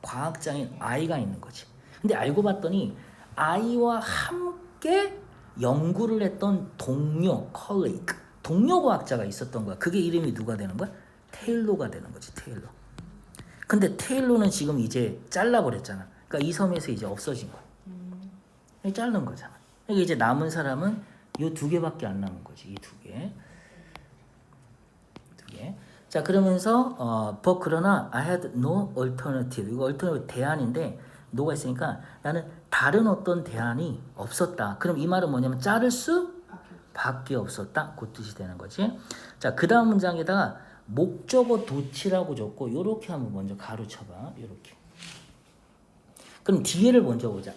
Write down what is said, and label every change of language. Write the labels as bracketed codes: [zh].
[ko] 과학자인 아이가 있는 거지. 근데 알고 봤더니 아이와 함께 연구를 했던 동료, colleague, 동료 과학자가 있었던 거야. 그게 이름이 누가 되는 거야? 테일러가 되는 거지, 테일러. 근데 테일러는 지금 이제 잘라버렸잖아. 그러니까 이 섬에서 이제 없어진 거야. 자른 거잖아. 그러니까 이제 남은 사람은 이 두 개밖에 안 남은 거지, 이 두 개. 자, 그러면서 그러나 [en] I had no alternative. [ko] 이거 alternative 대안인데 no가 있으니까 나는 다른 어떤 대안이 없었다. 그럼 이 말은 뭐냐면 자를 수 밖에 없었다. 그 뜻이 되는 거지. 자, 그 다음 문장에다가 목적어 도치라고 적고 요렇게 한번 먼저 가로 쳐봐. 요렇게. 그럼 뒤에를 먼저 보자.